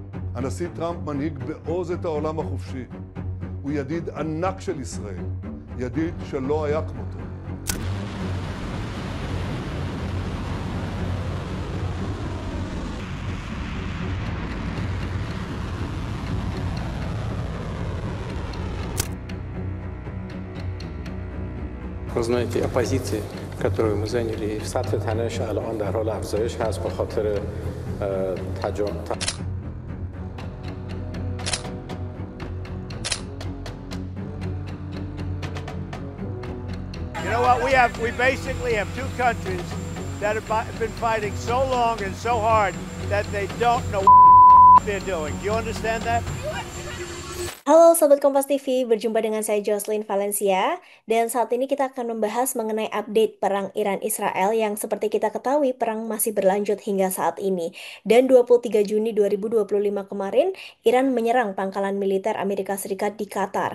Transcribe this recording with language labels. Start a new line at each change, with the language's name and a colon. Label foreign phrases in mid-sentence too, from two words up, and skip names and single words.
Hebrew: הנשיא טראמפ מנהיג בעוז את העולם החופשי. הוא ידיד ענק של ישראל, ידיד שלא היה כמותו.
Russian: Вы знаете, оппозиция, которую мы заняли в
Persian: سطح تنش الان در حال افزایش هست به خاطر
English: You know what? We basically have two countries that have been fighting so long and so hard that they don't know what they're doing. Do you understand that?
Indonesian: Halo Sobat Kompas TV, berjumpa dengan saya Jocelyn Valencia dan saat ini kita akan membahas mengenai update perang Iran-Israel yang seperti kita ketahui perang masih berlanjut hingga saat ini. Dan 23 Juni 2025 kemarin, Iran menyerang pangkalan militer Amerika Serikat di Qatar.